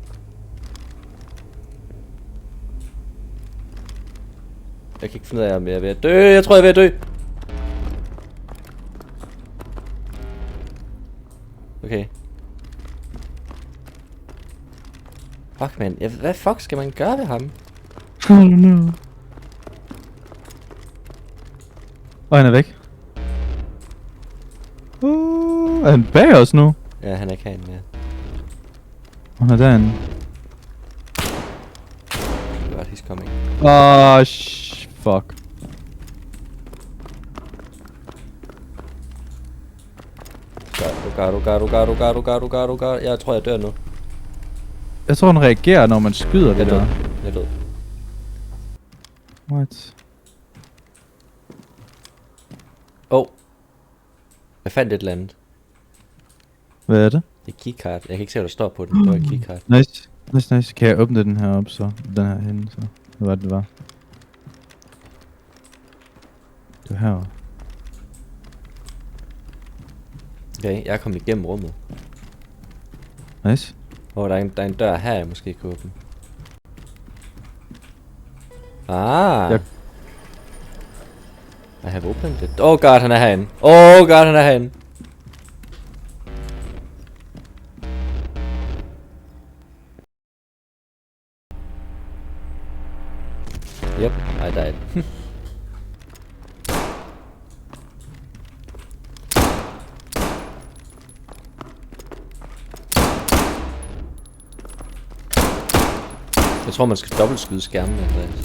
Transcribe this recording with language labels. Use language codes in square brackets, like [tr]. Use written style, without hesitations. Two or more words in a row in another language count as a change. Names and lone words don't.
[da] Jeg kan ikke finde ud af om jeg er ved at dø. Jeg tror jeg er ved at dø. Okay. [en] Fuck man, [da] hvad fuck skal man gøre ved ham? [en] I don't know. [da] Og han er væk. Er han bag os nu? Ja, han er ikke herinde mere. Han er derinde. [en] God, he's coming. Fuck. Oh god. [da] Jeg tror jeg dør nu. Jeg tror han reagerer når man skyder det der. Jeg er død. What? Oh. Jeg fandt et eller andet. Hvad er det? Det er keycard. Jeg kan ikke se hvad der står på den. Det var et keycard. Nice. Kan jeg åbne den her op så? Den her henne så. Hvad var det var? Det var her. Okay, jeg er kommet igennem rummet. Nice. Der er en dør her, jeg måske kan åbne. Ah. [en] I have opened it. Oh god, [da] han er herinde. [en] Yep, I died. [da] Jeg tror man skal dobbeltskyde skærmen, Andreas.